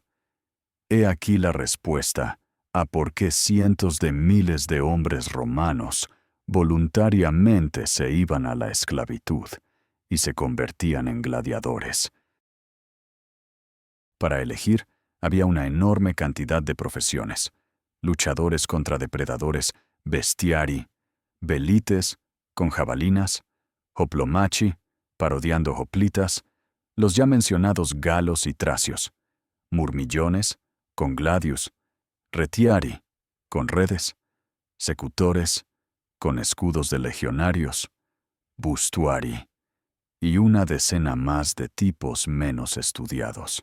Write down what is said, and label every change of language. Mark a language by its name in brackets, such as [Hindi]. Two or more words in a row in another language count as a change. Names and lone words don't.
[Spanish] He aquí la respuesta a por qué cientos de miles de hombres romanos voluntariamente se iban a la esclavitud y se convertían en gladiadores. Para elegir, había una enorme cantidad de profesiones: luchadores contra depredadores, bestiari, velites, con jabalinas, hoplomachi, parodiando hoplitas, los ya mencionados galos y tracios, murmillones, con gladius, retiari, con redes, secutores, con escudos de legionarios, bustuari, y una decena más de tipos menos estudiados.